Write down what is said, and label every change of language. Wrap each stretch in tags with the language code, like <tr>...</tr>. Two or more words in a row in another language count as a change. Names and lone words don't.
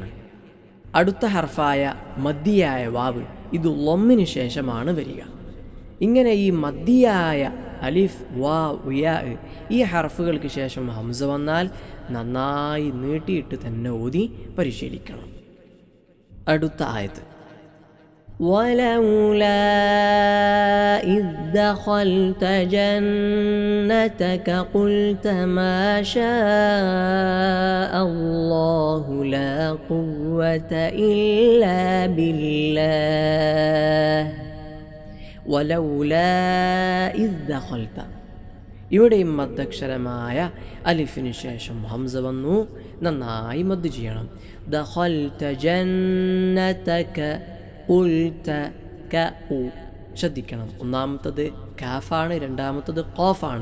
<ml>അടുത്ത ഹർഫായ മദ്ദിയായ വാവ് ഇത് ലമ്മിന് ശേഷമാണ് വരിക. ഇങ്ങനെ ഈ മദ്ദിയായ അലിഫ്, വാവ്, യാ ഈ ഹർഫുകൾക്ക് ശേഷം ഹംസ വന്നാൽ നന്നായി നീട്ടിയിട്ട് തന്നെ ഓതി പരിശീലിക്കണം. അടുത്ത ആയത്ത്</ml> <ar>ولولا إذ دخلت جنتك قلت ما شاء الله لا قوة إلا بالله ولولا إذ دخلت.</ar> <ml>ഇവിടെയും മദ്ദക്ഷരമായ അലിഫിന് ശേഷം ഹംസ വന്നു. നന്നായി മദ് ചെയ്യണം.</ml> <ar>دخلت جنتك قلت</ar> <ml>ക ഉ. ശ്രദ്ധിക്കണം, ഒന്നാമത്തത് കാഫാണ്, രണ്ടാമത്തത് ഖാഫാണ്.</ml>